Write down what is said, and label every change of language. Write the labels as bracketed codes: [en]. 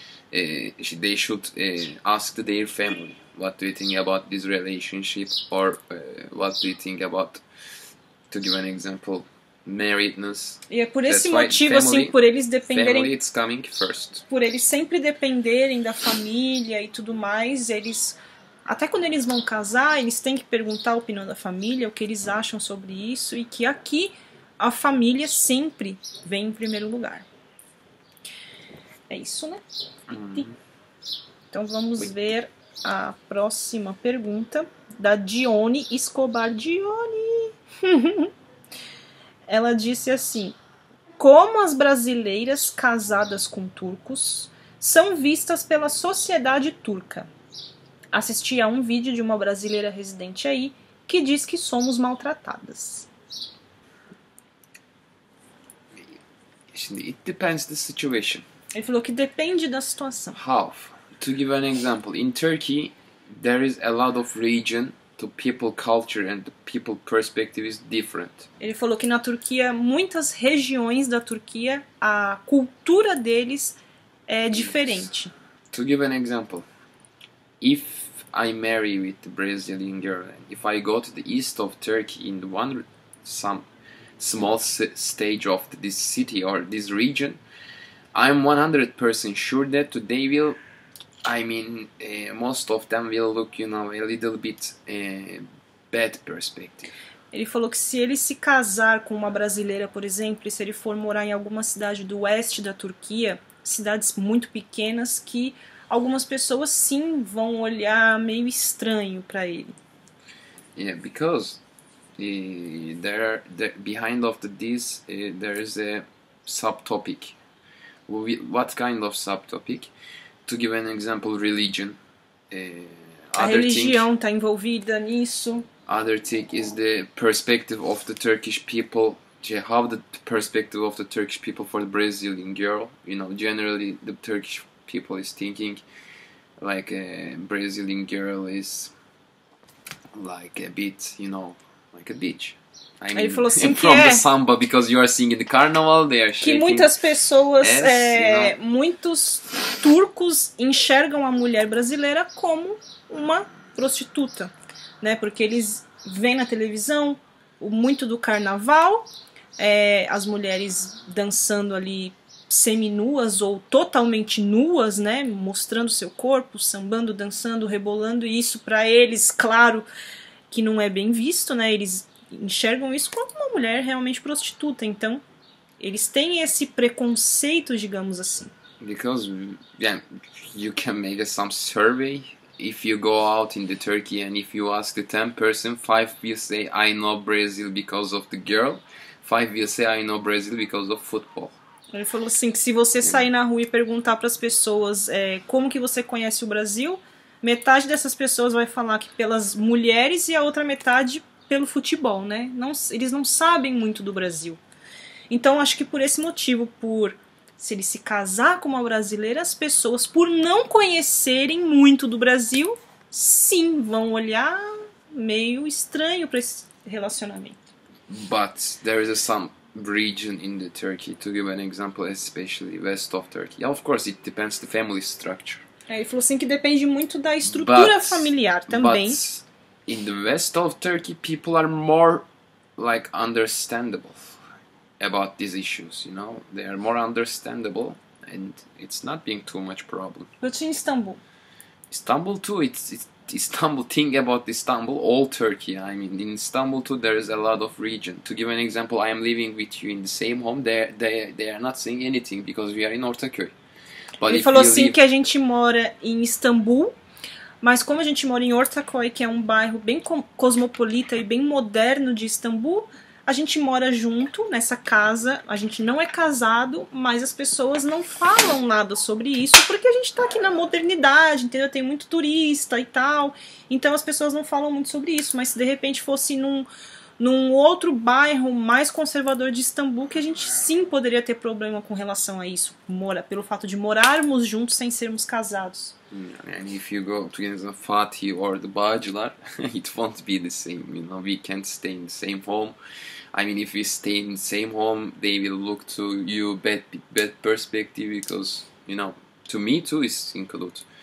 [en] They should ask their family, what do you think about this relationship, or what do you think about, to give an example, marriedness. [pt] E é por esse motivo, assim, por eles dependerem, [en] family, it's coming first. [pt] Por eles sempre dependerem da família e tudo mais, eles, até quando eles vão casar, eles têm que perguntar a opinião da família, o que eles acham sobre isso, e que aqui a família sempre vem em primeiro lugar. É isso, né? Então vamos ver a próxima pergunta da Dione Escobar. Dione! Ela disse assim: como as brasileiras casadas com turcos são vistas pela sociedade turca? Assisti a um vídeo de uma brasileira residente aí que diz que somos maltratadas. [en] It depends the situation. [pt] Ele falou que depende da situação. [en] How? To give an example, in Turkey there is a lot of region. The people culture and the people perspective is different. [pt] Ele falou que na Turquia, muitas regiões da Turquia, a cultura deles é diferente. [en] To give an example, if I marry with a Brazilian girl, if I go to the east of Turkey in some small stage of this city or this region, I'm 100% sure that they will, I mean, most of them will look, you know, a little bit bad perspective. [pt] Ele falou que se ele se casar com uma brasileira, por exemplo, e se ele for morar em alguma cidade do oeste da Turquia, cidades muito pequenas, que algumas pessoas sim vão olhar meio estranho para ele. [en] Yeah, because behind of this there is a subtopic. What kind of subtopic? To give an example, religion. [pt] A religião está envolvida nisso. [en] Other thing is the perspective of the Turkish people. How the perspective of the Turkish people for the Brazilian girl. You know, generally the Turkish people is thinking like a Brazilian girl is like a bit, you know, like a bitch. I mean, [pt] ele falou assim [en] from [pt] que [en] the samba, because you are singing the carnival, they are shaking. [pt] Que muitas pessoas, [en] you know? [pt] Muitos turcos enxergam a mulher brasileira como uma prostituta, né? Porque eles veem na televisão muito do carnaval, as mulheres dançando ali seminuas ou totalmente nuas, né? Mostrando seu corpo, sambando, dançando, rebolando, e isso para eles, claro, que não é bem visto, né? Eles enxergam isso como uma mulher realmente prostituta, então eles têm esse preconceito, digamos assim. [en] Because yeah, you can make some survey. If you go out in the Turkey and if you ask the 10 person, 5 will say I know Brazil because of the girl, 5 will say I know Brazil because of football. [pt] Ele falou assim que se você sair na rua e perguntar para as pessoas como que você conhece o Brasil, metade dessas pessoas vai falar que pelas mulheres e a outra metade pelo futebol, né? Eles não sabem muito do Brasil. Então acho que por esse motivo, se ele se casar com uma brasileira, as pessoas, por não conhecerem muito do Brasil, sim, vão olhar meio estranho para esse relacionamento. [en] But there is some region in the Turkey, to give an example, especially west of Turkey. Of course, it depends the family structure. [pt] Ele falou assim que depende muito da estrutura familiar também. [en] But in the west of Turkey, people are more like understandable about these issues, you know. They are more understandable and it's not being too much problem. But in Istanbul? Istanbul too, it's Istanbul, think about Istanbul, all Turkey. I mean, in Istanbul too, there is a lot of region. To give an example, I am living with you in the same home. They are not saying anything because we are in Ortaköy. But [pt] ele falou assim que a gente mora em Istambul, mas como a gente mora em Ortaköy, que é um bairro bem cosmopolita e bem moderno de Istambul, a gente mora junto nessa casa, a gente não é casado, mas as pessoas não falam nada sobre isso, porque a gente tá aqui na modernidade, entendeu? Tem muito turista e tal, então as pessoas não falam muito sobre isso, mas se de repente fosse num outro bairro mais conservador de Istambul, que a gente sim poderia ter problema com relação a isso, pelo fato de morarmos juntos sem sermos casados. [en] And if you go to Fatih or the Bağcılar, it won't be the same, you know, we can't stay in the same home. I mean, if we stay in the same home, they will look to you bad perspective because, you know, to me too is included.